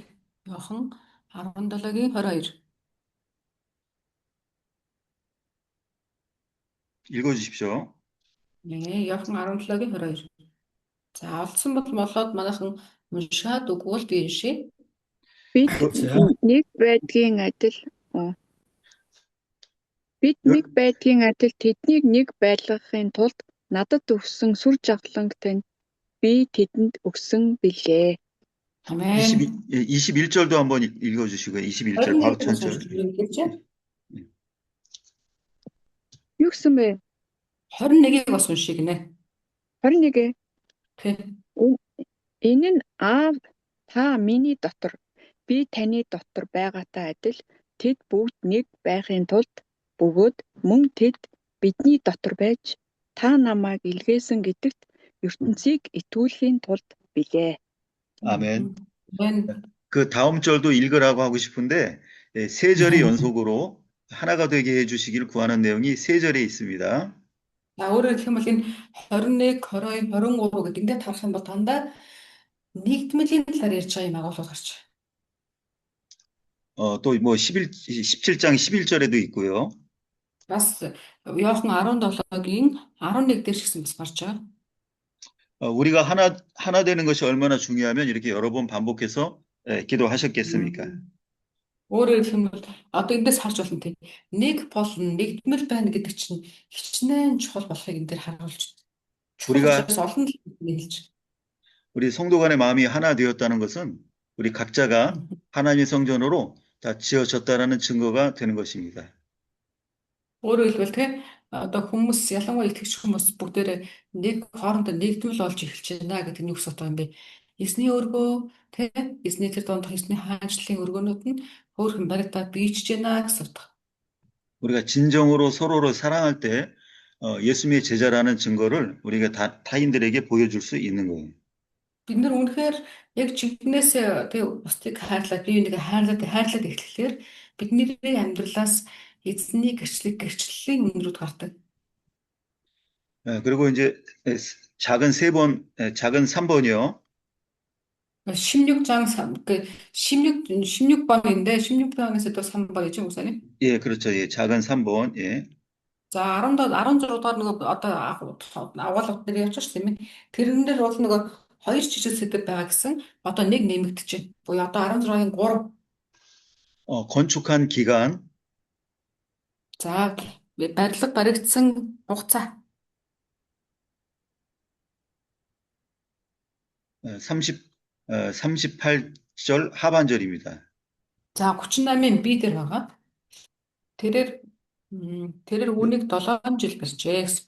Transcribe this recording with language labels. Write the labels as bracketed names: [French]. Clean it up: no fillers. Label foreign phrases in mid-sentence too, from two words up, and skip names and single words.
[Mongolian] Иохан 17-гийн 22. [Korean] 읽어주십시오. 네, [Mongolian] Иохан 17-гийн 22. За олдсон бол молоод манайхан уншаад өгвөл би уншия. Бид нэг байдгийн адил тэднийг нэг байлгахын тулд надад өгсөн сүр жавхланг тань би тэдэнд өгсөн билээ. [Korean] 아멘. 21절도 한번 읽어주시고요. 21절 바로 천절. [Mongolian] Юу гэсэн бэ? 21-ийг бас уншия гинэ. 21. Тэг. Энэ нь аав та миний дотор би таны дотор байгаатай адил тэд бүгд нэг байхын тулд бөгөөд мөн тэд бидний дотор байж та намайг илгээсэн гэдэгт ертөнцийг итгүүлэхийн тулд билээ. [Korean] 아멘. 아멘. 그 다음 절도 읽으라고 하고 싶은데 세 절이 연속으로 하나가 되게 해주시길 구하는 내용이 세 절에 있습니다. [Mongolian] За өөрөөр хэлэх юм бол энэ 21, 22, 23 гэдэг ингээд харах юм бол дандаа нэгдмэлийн талаар ярьж байгаа юм агуулгууд гарч байна. [Korean] 또 뭐 17장 11절에도 있고요. [Mongolian] Бас Иохан 17-гийн 11 дээр ч гэсэн бас гарч байгаа. 우리가 하나 되는 것이 얼마나 중요하면 이렇게 여러 번 반복해서 기도하셨겠습니까? Өөрөөр хэлэх юм бол одоо эндээс харж болно тийм. Нэг болно, нэгдмэл байна гэдэг чинь хичнээн чухал болохыг энэ дээр харуулж байна. Чухал [Korean] 우리가- [Mongolian] учраас олон хэлж. [Korean] 우리 성도 간의 마음이 하나 되었다는 것은 우리 각자가 하나님의 성전으로 다 지어졌다라는 증거가 되는 것입니다. [Mongolian] Өөрөөр хэлбэл тийм одоо хүмүүс ялангуяа итгэж хүмүүс бүгдээрээ нэг хоорондоо нэгдмэл болж эхэлж байна гэдэг нь юу гэсэн үг юм бэ? Эзний өргөө тийм эзний тэр донд эзний хаанчлалын өргөөнүүд нь хөөрхөн баригдаад биечж байна гэсэн үг. [Korean] 우리가 진정으로 서로를 사랑할 때 예수님의 제자라는 증거를 우리가 타인들에게 보여줄 수 있는 거예요. [Mongolian] Бид нар үнэхээр яг жигнэсээ тэг бусдыг хайрлаад бие биенийг хайрлаад эхлэхээр бидний амьдралаас эзний гэрчлэлийн үнрүүд гардаг. [Korean] 그리고 이제 작은 3번이요. 16장 16번인데 16번에서 또 3번이죠, 목사님? 예, 그렇죠. 예, 작은 3번. 예. [Mongolian] За 16 дахь нөгөө одоо агуулгад дээр явж байгаа юм. Тэрэн дээр бол нөгөө хоёр жижиг сэдв байгаа гэсэн одоо нэг нэмэгдэж байна. Буюу одоо 16-ын 3. [Korean] 건축한 기간. [Mongolian] За барилга баригдсан хугацаа. [Korean] 38절 하반절입니다. [Mongolian] За 38-ын B дээр байгаа. тэрээр үүнийг 7 жил барьжээ гэсэн.